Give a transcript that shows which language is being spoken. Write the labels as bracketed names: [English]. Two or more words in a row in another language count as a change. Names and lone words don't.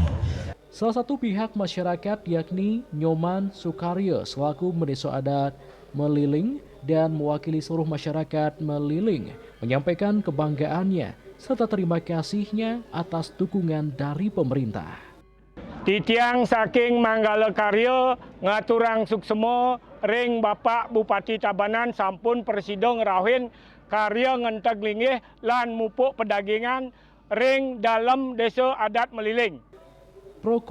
[Indonesian] Salah satu pihak masyarakat yakni Nyoman Sukaryo selaku Mendeso Adat Meliling dan mewakili seluruh masyarakat Meliling menyampaikan kebanggaannya serta terima kasihnya atas dukungan dari pemerintah. [Balinese] Titiang saking Manggala Karya ngaturang suksemo ring Bapak Bupati Tabanan sampun presiden ngerahin karya Ngentaglinggih lan mupuk pedagingan ring dalam desa adat Meliling.